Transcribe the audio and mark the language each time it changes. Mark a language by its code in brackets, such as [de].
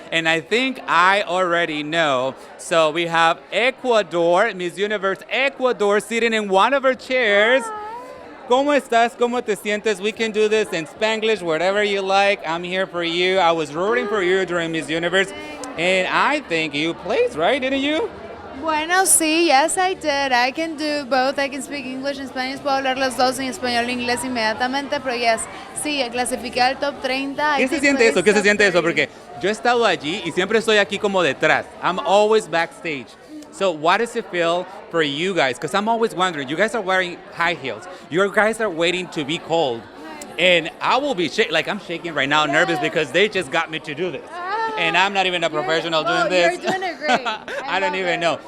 [en] And I think I already know. So we have Ecuador, Miss Universe Ecuador, sitting in one of her chairs. [es] ¿Cómo estás? ¿Cómo te sientes? [en] We can do this in Spanglish, whatever you like. I'm here for you. I was rooting for you during Miss Universe. And I think you placed, right? Didn't you? [es] Bueno, sí, [en] yes I did. I can do both. I can speak English and Spanish. [es] Puedo hablar los dos en español e inglés inmediatamente, pero [en] yes, [es] sí, clasifiqué al top 30. ¿Qué se siente eso? ¿Qué se siente eso? Porque yo he estado allí y siempre estoy aquí como detrás. [en] I'm always backstage. So what does it feel for you guys? Because I'm always wondering, you guys are wearing high heels. You guys are waiting to be cold. And I will be I'm shaking right now, nervous because they just got me to do this. And I'm not even a professional doing this. You're doing it great. I don't even know.